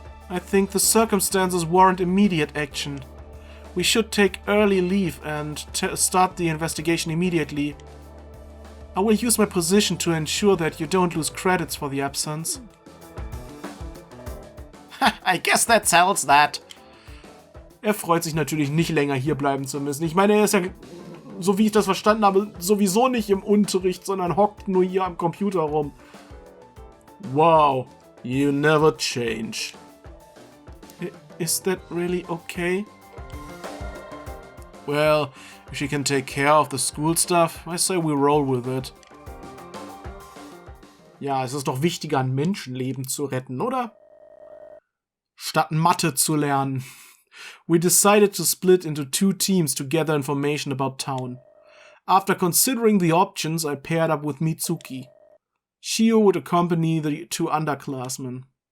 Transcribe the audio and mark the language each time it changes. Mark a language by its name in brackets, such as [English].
[English] I think the circumstances warrant immediate action. We should take early leave and start the investigation immediately. I will use my position to ensure that you don't lose credits for the absence. I guess that settles that. [German] Er freut sich natürlich nicht länger hier bleiben zu müssen. Ich meine, er ist ja, so wie ich das verstanden habe, sowieso nicht im Unterricht, sondern hockt nur hier am Computer rum. [English] Wow, you never change. Is that really okay? Well, if she can take care of the school stuff, I say we roll with it. [German] Ja, es ist doch wichtiger, ein Menschenleben zu retten, oder? Statt Mathe zu lernen. [English] We decided to split into 2 teams to gather information about town. After considering the options, I paired up with Mitsuki. Shio would accompany the 2 underclassmen.